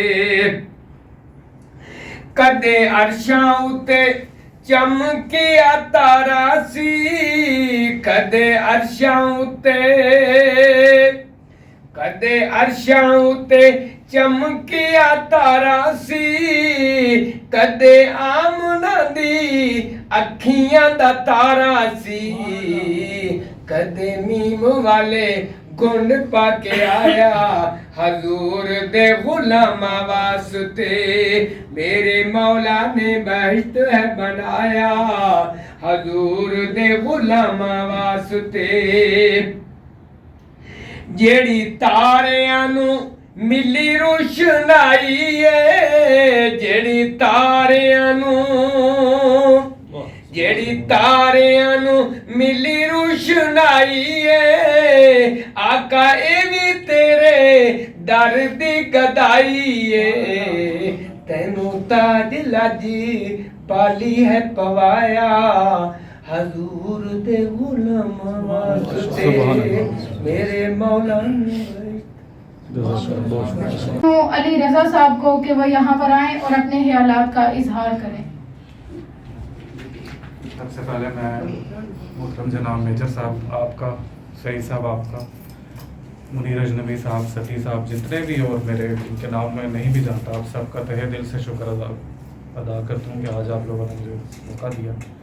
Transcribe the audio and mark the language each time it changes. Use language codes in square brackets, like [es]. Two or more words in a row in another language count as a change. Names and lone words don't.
[pa] کدے عرشاں اُتے چمکیا تارا سی کدے عرشاں اُتے چمکیا تارا سی کدے آمنہ دی اکھیاں دا تارا سی کدے میم والے گنڈ پا کے آیا حضور دے غلاماں واسطے میرے مولا نے بہشت ہے بنایا حضور دے غلاماں واسطے جیڑی تاریاں نو ملی روشنائی ہے جیڑی تاریاں نو ملی روشنائی ہے آقا اے بھی تیرے در دی گدائی ہے تینوں تاج لاجی پالی ہے پوایا حضور دے غلاماں واسطے میرے مولا [ur] علی رضا صاحب کو کہ وہ یہاں پر آئیں اور اپنے خیالات کا اظہار کریں. سب سے پہلے میں محترم جناب میجر صاحب آپ کا سعید صاحب آپ کا منیر اجنبی صاحب ستی صاحب جتنے بھی اور میرے ان کے نام میں نہیں بھی جانتا آپ سب کا تہہ دل سے شکر ادا کرتا ہوں کہ آج آپ لوگوں نے مجھے موقع دیا.